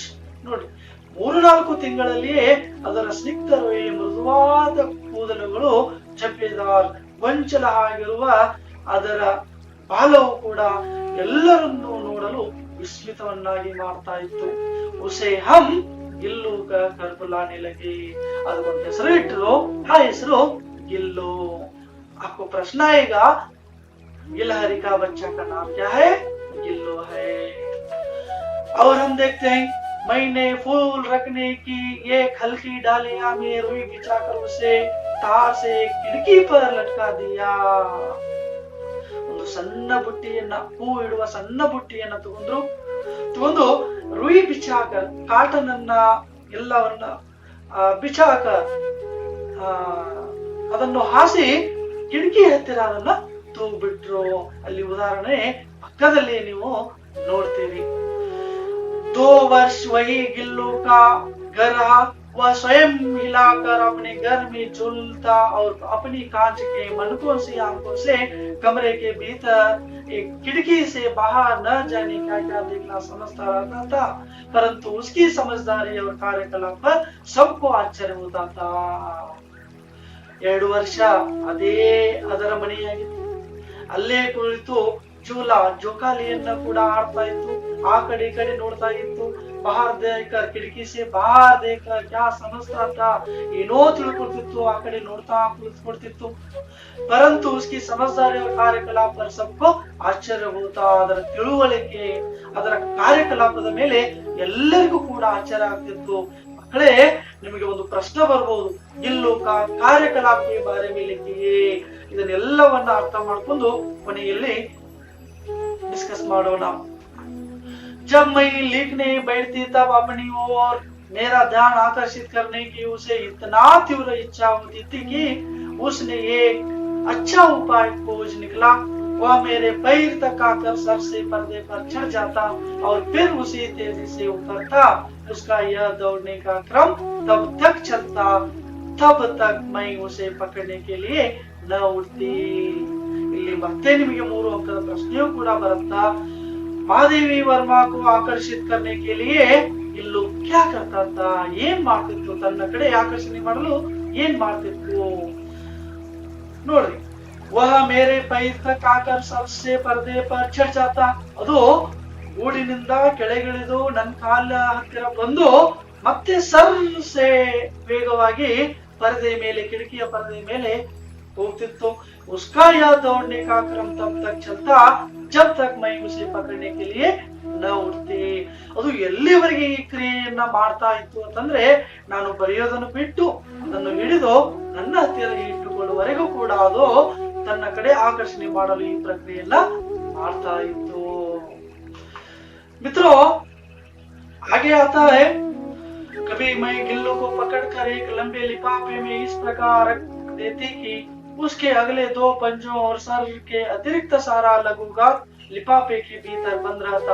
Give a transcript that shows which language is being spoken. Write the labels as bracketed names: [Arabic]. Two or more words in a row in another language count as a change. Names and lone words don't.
[Kannada] ನೋಡಿ, 3-4 ತಿಂಗಳಲ್ಲಿಯೇ ಅದರ ಸ್ನಿಗ್ಧ ರೋಯೆ, ಮೃದುವಾದ ಕೂದಲುಗಳು, ಜಬ್ಬೇದಾರ್ ಗೊಂಚಲ ಆಗಿರುವ ಅದರ ಬಾಲವು ಕೂಡ ಎಲ್ಲರನ್ನೂ ನೋಡಲು ವಿಸ್ಮಿತವನ್ನಾಗಿ ಮಾಡ್ತಾ ಇತ್ತು. [Hindi] उसे हम गिल्लू कर बुलाने लगे. [Kannada] ಅದಕ್ಕೊಂದು ಹೆಸರು ಇಟ್ಟರು, ಆ ಹೆಸರು ಗಿಲ್ಲು. [Hindi] आपको प्रश्न आएगा, गिलहरी का बच्चा का नाम क्या है? गिल्लू है। और हम देखते हैं, मैंने फूल रखने की एक हल्की डालियां में रुई बिछाकर उसे तार से खिड़की पर लटका दिया. [Kannada] ಒಂದು ಸಣ್ಣ ಬುಟ್ಟಿಯನ್ನ, ಹೂ ಇಡುವ ಸಣ್ಣ ಬುಟ್ಟಿಯನ್ನ ತಗೊಂಡು [Hindi] रुई बिछाकर, [Kannada] ಕಾಟನ್ ಅನ್ನ ಎಲ್ಲವನ್ನ ಬಿಚಾಕರ್ ಅದನ್ನು ಹಾಸಿ ಕಿಟಕಿ ಹತ್ತಿರ ಅದನ್ನ ತೂಗ್ಬಿಟ್ರು. ಅಲ್ಲಿ ಉದಾಹರಣೆ ಪಕ್ಕದಲ್ಲಿ ನೀವು ನೋಡ್ತೀರಿ. [Hindi] 2 वर्ष वही गिल्लू का घर रहा। वह स्वयं हिलाकर अपने घर में झूलता और अपनी कांच के मनकों से आंखों से कमरे के भीतर एक खिड़की से बाहर न जाने का क्या देखना समझता रहता था, परंतु उसकी समझदारी और कार्यकलाप पर सबको आश्चर्य होता था. [Kannada] 2 ವರ್ಷ ಅದೇ ಅದರ ಮನೆಯಾಗಿತ್ತು. ಅಲ್ಲೇ ಕುಳಿತು ಜೂಲ, ಜೋಕಾಲಿಯನ್ನ ಕೂಡ ಆಡ್ತಾ ಇತ್ತು. ಆ ಕಡೆ ಈ ಕಡೆ ನೋಡ್ತಾ ಇತ್ತು. [Hindi] बाहर देखकर, खिड़की से बाहर देखकर क्या समझता था, [Kannada] ಏನೋ ತಿಳ್ಕೊಳ್ತಿತ್ತು. ಆ ಕಡೆ ನೋಡ್ತಾ ಕುಳಿತುಕೊಳ್ತಿತ್ತು. [Hindi] परंतु उसकी समझदारी और कार्यकलाप पर सबको आश्चर्य होता. [Kannada] ಅದರ ತಿಳುವಳಿಕೆ, ಅದರ ಕಾರ್ಯಕಲಾಪದ ಮೇಲೆ ಎಲ್ಲರಿಗೂ ಕೂಡ ಆಶ್ಚರ್ಯ ಆಗ್ತಿತ್ತು. ಮಕ್ಕಳೇ, ನಿಮಗೆ ಒಂದು ಪ್ರಶ್ನೆ ಬರಬಹುದು, ಗಿಲ್ಲು ಕಾರ್ಯಕಲಾಪಕ್ಕೆ ಬಾರೆ ಮೇಲೆ ಇದನ್ನೆಲ್ಲವನ್ನ ಅರ್ಥ ಮಾಡ್ಕೊಂಡು ಕೊನೆಯಲ್ಲಿ डिस्कस ಮಾಡೋಣ. [Hindi] जब मैं लिखने बैठती तब अपनी ओर मेरा ध्यान आकर्षित करने की उसे इतना तीव्र इच्छा होती थी कि उसने एक अच्छा उपाय खोज निकला. वह मेरे पैर तक आकर सर से पर्दे पर चढ़ जाता और फिर उसी तेजी से उतरता. उसका यह दौड़ने का क्रम तब तक चलता, तब तक मैं उसे पकड़ने के लिए न उठती. [Kannada] ಇಲ್ಲಿ ಮತ್ತೆ ನಿಮಗೆ 3 ಅಂಕದ ಪ್ರಶ್ನೆಯೂ ಕೂಡ ಬರುತ್ತಾ. [Hindi] महादेवी वर्मा को आकर्षित करने के लिए गिल्लू क्या करता था, [Kannada] ಏನ್ ಮಾಡ್ತಿತ್ತು, ತನ್ನ ಕಡೆ ಆಕರ್ಷಣೆ ಮಾಡಲು ಏನ್ ಮಾಡ್ತಿತ್ತು ನೋಡ್ರಿ. [Hindi] वह मेरे पैर तक आकर सबसे पर्दे पर चढ़ जाता. [Kannada] ಅದು ಗೂಡಿನಿಂದ ಕೆಳಗಿಳಿದು ನನ್ನ ಕಾಲ ಹತ್ತಿರ ಬಂದು ಮತ್ತೆ ಸರ್ಸೆ ವೇಗವಾಗಿ ಪರದೆ ಮೇಲೆ, ಕಿಟಕಿಯ ಪರದೆ ಮೇಲೆ ಹೋಗ್ತಿತ್ತು. [Hindi] उसका यह दौड़ने का क्रम तब तक चलता जब तक मैं उसे पकड़ने के लिए न उठती. [Kannada] ಅದು ಎಲ್ಲಿವರೆಗೆ ಈ ಕ್ರಿಯೆಯನ್ನ ಮಾಡ್ತಾ ಇತ್ತು ಅಂತಂದ್ರೆ, ನಾನು ಬರೆಯೋದನ್ನು ಬಿಟ್ಟು ಅದನ್ನು ಹಿಡಿದು ನನ್ನ ಹತ್ತಿರ ಇಟ್ಟುಕೊಳ್ಳುವವರೆಗೂ ಕೂಡ ಅದು ತನ್ನ ಕಡೆ ಆಕರ್ಷಣೆ ಮಾಡಲು ಈ ಪ್ರಕ್ರಿಯೆಯನ್ನ ಮಾಡ್ತಾ ಇತ್ತು. [Hindi] मित्रों, आगे आता है, कभी मैं गिल्लू को पकड़कर एक लंबे लिफाफे में इस प्रकार रख देती कि उसके अगले 2 पंजों और सर के अतिरिक्त सारा लघुगात लिफाफे के भीतर बंद रहता.